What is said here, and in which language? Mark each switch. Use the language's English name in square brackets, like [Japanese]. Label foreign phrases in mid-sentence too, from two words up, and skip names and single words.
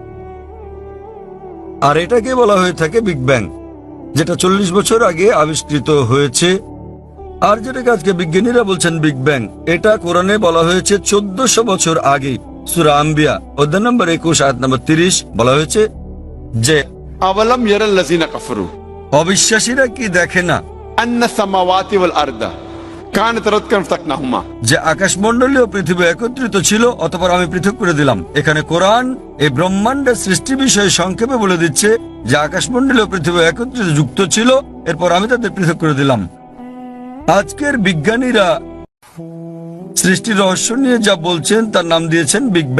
[Bangla] আর এটাকে বলা হয়ে থাকে বিগ ব্যাং, যেটা 40 বছর আগে আবিষ্কৃত হয়েছে। আর যেটাকে আজকে বিজ্ঞানীরা বলছেন বিগ ব্যাং, এটা কোরআনে বলা হয়েছে 1400 বছর আগে। সূরা আম্বিয়া অধ্যায় নম্বর 21 আয়াত নম্বর 30 বলা হয়েছে যে [Arabic] أولم ير الذين كفروا [Bangla] অবিশ্বাসীরা কি দেখে না [Arabic] أن السماوات والأرض كانتا رتقا ففتقناهما [Bangla] যে আকাশমণ্ডলী ও পৃথিবী একত্রিত ছিল, অতঃপর আমি পৃথক করে দিলাম। এখানে কোরআন এই ব্রহ্মাণ্ডের সৃষ্টি বিষয়ে সংক্ষেপে বলে দিচ্ছে যে আকাশমণ্ডলী ও পৃথিবী একত্রিত যুক্ত ছিল, এরপর আমি তাদের পৃথক করে দিলাম। আজকের বিজ্ঞানীরা সৃষ্টির রহস্য নিয়ে যা বলছেন তার নাম দিয়েছেন বিগ ব্যাং।